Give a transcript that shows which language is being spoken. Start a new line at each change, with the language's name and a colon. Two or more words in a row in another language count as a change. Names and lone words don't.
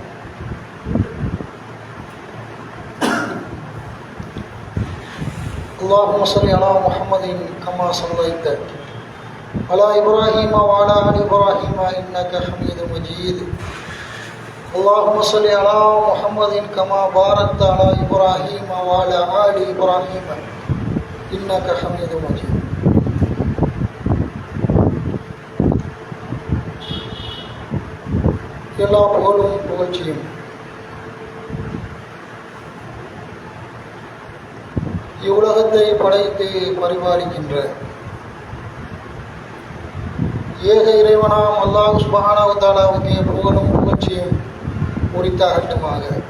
Arabic: اللهم صل على محمد كما صليت على إبراهيم وعلى آل إبراهيم إنك حميد مجيد اللهم صل على محمد كما باركت على إبراهيم وعلى آل إبراهيم إنك حميد مجيد
Tamil: எல்லா புகழும் புகழ்ச்சியும் இவ்வுலகத்தை படைத்து பரிபாலிக்கின்ற ஏக இறைவனாம்
Arabic: الله سبحانه وتعالى
Tamil: புகழும் புகழ்ச்சியும் உரித்தாகட்டுமாக.